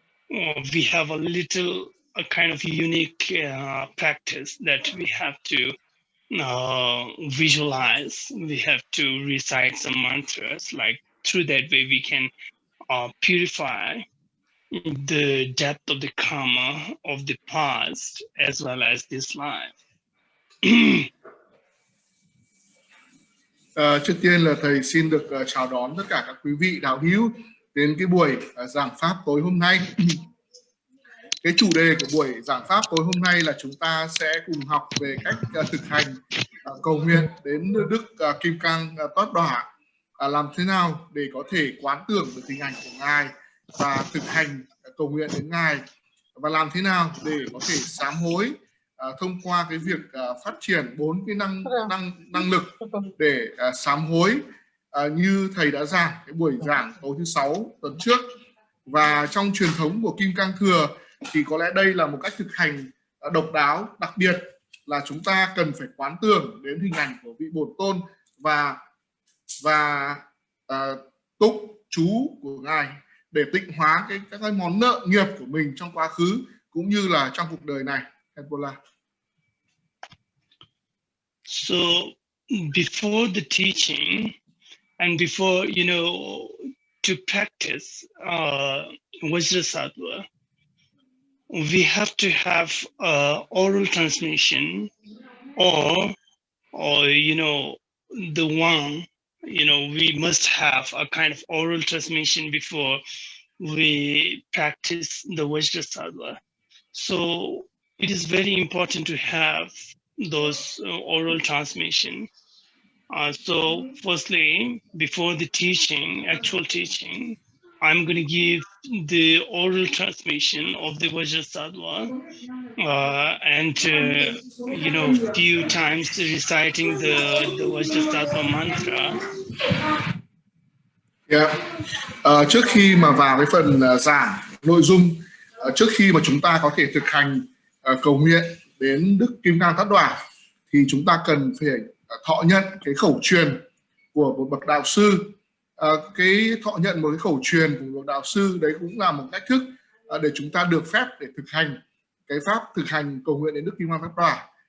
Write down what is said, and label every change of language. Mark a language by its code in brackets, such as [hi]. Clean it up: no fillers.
[en] We have a kind of unique practice that we have to visualize. We have to recite some mantras. Like through that way, we can purify the depth of the karma of the past as well as this life. [vi] Trước tiên là thầy xin được chào đón tất cả các quý vị đạo hữu đến cái buổi giảng pháp tối hôm nay. Cái chủ đề của buổi giảng pháp tối hôm nay là chúng ta sẽ cùng học về cách thực hành cầu nguyện đến Đức Kim Cang Ta, làm thế nào để có thể quán tưởng được hình ảnh của Ngài và thực hành cầu nguyện đến Ngài, và làm thế nào để có thể sám hối thông qua cái việc phát triển 4 cái năng lực để sám hối như thầy đã giảng cái buổi giảng tối thứ 6 tuần trước. Và trong truyền thống của Kim Cang Thừa thì có lẽ đây là một cách thực hành độc đáo, đặc biệt là chúng ta cần phải quán tưởng đến hình ảnh của vị Bổn Tôn và tụng chú của Ngài để tịnh hóa các cái món nợ nghiệp của mình trong quá khứ cũng như là trong cuộc đời này. [en] So before the teaching and before, to practice Vajrasattva, we have to have oral transmission or the one, we must have a kind of oral transmission before we practice the Vajrasattva. So it is very important to have those oral transmission. So firstly, before the actual teaching, I'm going to give the oral transmission of the Vajrasattva and few times reciting the Vajrasattva mantra. [vi] Trước khi mà vào cái phần giảng nội dung, trước khi mà chúng ta có thể thực hành cầu nguyện đến Đức Kim Cang Ta thì chúng ta cần phải thọ nhận cái khẩu truyền của một bậc đạo sư. Cái thọ nhận một cái khẩu truyền của một đạo sư đấy cũng là một cách thức để chúng ta được phép để thực hành cái pháp thực hành cầu nguyện đến Đức Kim Cang Ta.